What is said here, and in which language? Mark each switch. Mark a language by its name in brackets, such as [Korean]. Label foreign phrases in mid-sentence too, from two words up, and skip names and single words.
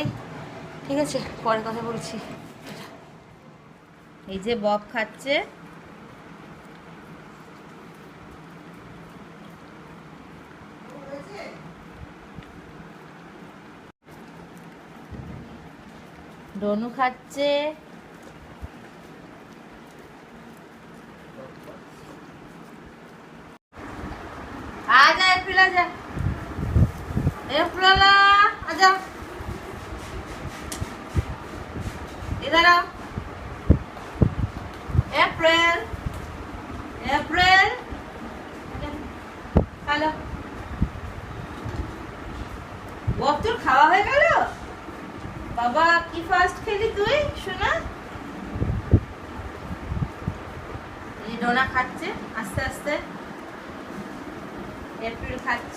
[Bangla] ঠিক আছে, পরে কথা বলছি। এই যে বব খাচ্ছে, ডনু খাচ্ছে, [Hindi] आजा एप्रिल आजा, एप्रिल आजा, इधर आओ [Bangla] एप्रिल, एप्रिल [Hindi] हेलो वो [Bangla] তোর খাওয়া হয়ে গেল বাবা? কি ফাস্ট খেলি তুই শোনা? এই ডোনা খাচ্ছে আস্তে আস্তে, এপ্রিল খাচ্ছে।